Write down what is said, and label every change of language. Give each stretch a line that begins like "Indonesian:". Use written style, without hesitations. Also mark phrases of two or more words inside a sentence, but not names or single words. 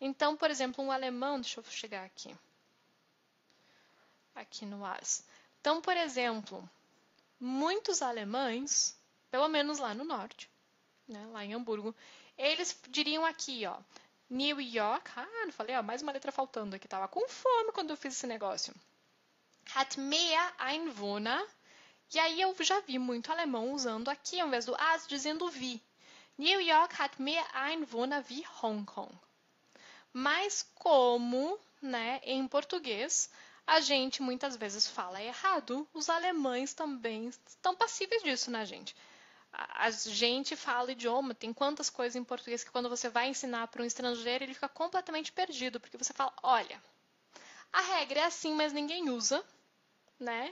Portuguese: Então, por exemplo, um alemão, deixa eu chegar aqui no as. Então, por exemplo, muitos alemães, pelo menos lá no norte, né, lá em Hamburgo, eles diriam aqui, ó, New York, não falei, ó, mais uma letra faltando aqui, tava com fome quando eu fiz esse negócio.
German: Hat mehr Einwohner,
Portuguese: e aí eu já vi muito alemão usando aqui, ao invés do as, dizendo wie.
German: New York hat mehr Einwohner wie Hong Kong.
Portuguese: Mas como, né, em português, a gente muitas vezes fala errado, os alemães também estão passíveis disso, né, gente? A gente fala idioma, tem quantas coisas em português que quando você vai ensinar para um estrangeiro, ele fica completamente perdido, porque você fala, olha, a regra é assim, mas ninguém usa, né?